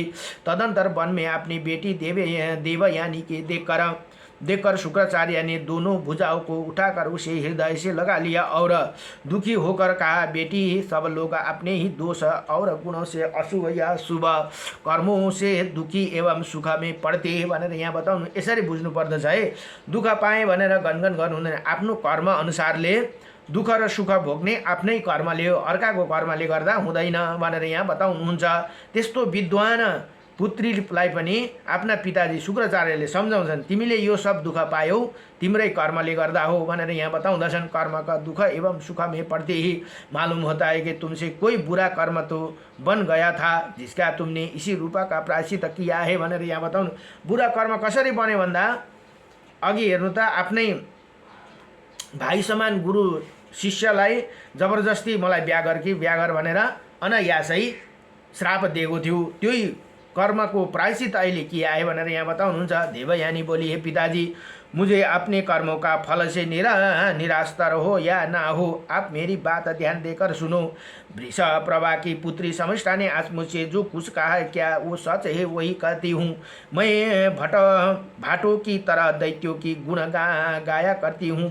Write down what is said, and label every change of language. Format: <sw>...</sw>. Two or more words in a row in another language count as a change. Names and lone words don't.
<hi>तदंतर वन में अपनी बेटी देवयानी के देखकर शुक्राचार्य ने दोनों भुजाओं को उठाकर उसे हृदय से लगा लिया और दुखी होकर कहा, बेटी, सब लोग अपने ही दोष और गुणों से अशुभ या शुभ कर्मों से दुखी एवं सुख में पड़ते हैं</hi> <ne>भनेर यहाँ बताउनु। यसरी बुझ्नु पर्दछ है। दुःख पाएँ भनेर गनगन गर्नु हुँदैन। आफ्नो कर्म अनुसारले दुःख र सुख भोग्ने आफ्नै कर्मले हो, अर्काको कर्मले गर्दा हुँदैन भनेर यहाँ बताउनुहुन्छ। त्यस्तो विद्वान पुत्रीलाई पनि आफ्ना पिताजी शुक्राचार्यले सम्झाउँछन्, तिमीले यो सब दुःख पायौ तिम्रै कर्मले गर्दा हो भनेर यहाँ बताउँदछन्।</ne> <hi>कर्म का दुःख एवं सुख में पड़ते ही मालूम होता है कि तुमसे कोई बुरा कर्म तो बन गया था जिसका तुमने इसी रूपा का प्रायश्चित किया है</hi> <ne>भनेर यहाँ बताउनु। बुरा कर्म कसरी बन्यो भन्दा अघि हेर्नु त आफ्नै भाइ समान गुरु शिष्यलाई जबरजस्ती मलाई बिहा गर भनेर अनायासै श्राप दिएको थियो। त्यही कर्म को प्रायश्चित अहिले</ne> <hi>किया है</hi> <ne>भनेर यहाँ बताउनुहुन्छ।</ne> <hi>देवयानी बोली, हे पिताजी, मुझे अपने कर्मों का फल से निरास्तर हो या ना हो, आप मेरी बात ध्यान देकर सुनो। वृषप्रभा की पुत्री समिष्ठा ने आज मुझसे जो कुछ कहा है, क्या वो सच है? वही कहती हूँ। मैं भाटों की तरह दैत्यों की गुण गाया करती हूँ।</hi>